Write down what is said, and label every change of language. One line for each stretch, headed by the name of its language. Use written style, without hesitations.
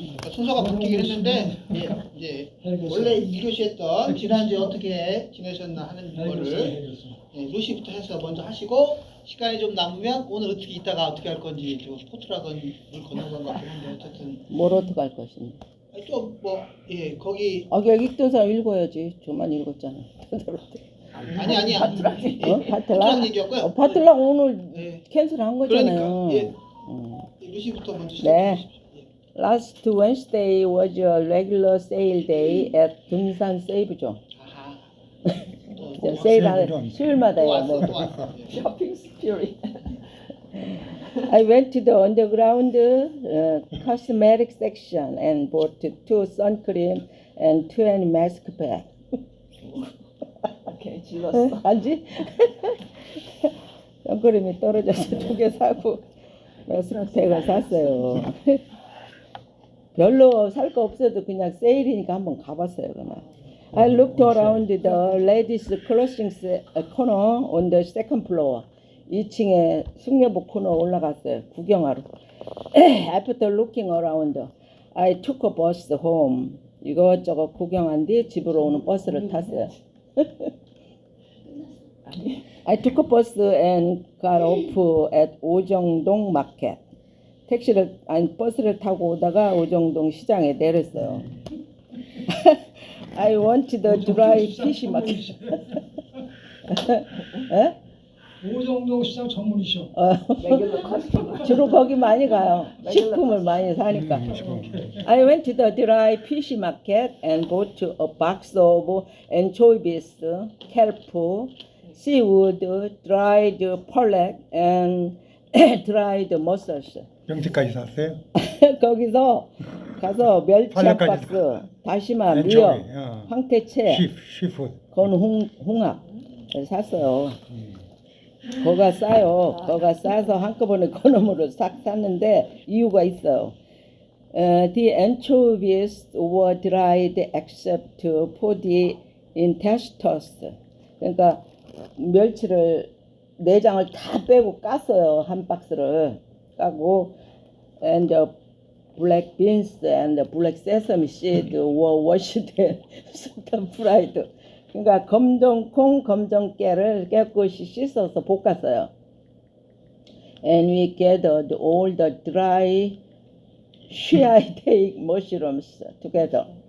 Korean: 순서가 바뀌긴 했는데 이제 원래 1교시 했던 지난주에 어떻게 지내셨나 하는 거를 루시부터 해서 먼저 하시고 시간이 좀 남으면 오늘 어떻게 있다가 어떻게 할 건지 좀 포트락은 물 건너간 것 같긴 한데 어쨌든 뭘 어떻게 할 것인가. 좀 뭐 거기 여기 읽던 사람 읽어야지. 저만 읽었잖아. 아니 바틀락 얘기였고요. 바틀락 오늘 예. 캔슬한 거잖아요. 그러니까 루시부터 먼저 시작해 네. 주십시오.
English: Last Wednesday was a regular sale day at 등산 세이브존.
Korean: 아하. 세일하는 수요일마다 또 해요. 왔어 또 왔어.
English: 쇼핑 스피릿. I went to the underground cosmetic section and bought 2 sun cream and 20 mask bag.
Korean: 오케이 질렀어. 알지? 선크림이 떨어져서 2개 사고 마스크팩을 샀어요. 별로 살 거 없어도 그냥 세일이니까 한번 가봤어요. 그냥.
English: I looked around the ladies clothing corner on the second floor.
Korean: 2층에 숙녀복 코너 올라갔어요. 구경하러.
English: After looking around, I took a bus home.
Korean: 이것저것 구경한 뒤 집으로 오는 버스를 탔어요.
English: I took a bus and got off at 오정동 market.
Korean: 버스를 타고 오다가 오정동 시장에 내렸어요.
English: I want the dry fish market.
Korean: 오정동 시장 전문이셔.
English: 레귤러 커스터머.
Korean: 주로 거기 많이 가요. 식품을 많이 사니까.
English: I went to the dry fish market and bought a box of anchovies, kelp, seaweed, dried pollock, and dried mussels.
Korean: 명태까지 샀어요? 거기서 가서 멸치 한 팔레까지 박스, 다시마,
English: 앤초비,
Korean: 미역, 어. 황태채,
English: 시푸드.
Korean: 그건 홍합 샀어요. 거가 싸요. 거가 싸서 한꺼번에 그놈으로 싹 샀는데 이유가 있어요.
English: The anchovies were dried except for the intestines.
Korean: 그러니까 멸치를 내장을 다 빼고 깠어요. 한 박스를 까고
English: and the black beans and the black sesame seed were washed and fried.
Korean: 그러니까 검정콩, 검정깨를 깨끗이 씻어서 볶았어요.
English: And we gathered all the dry shiitake mushrooms together.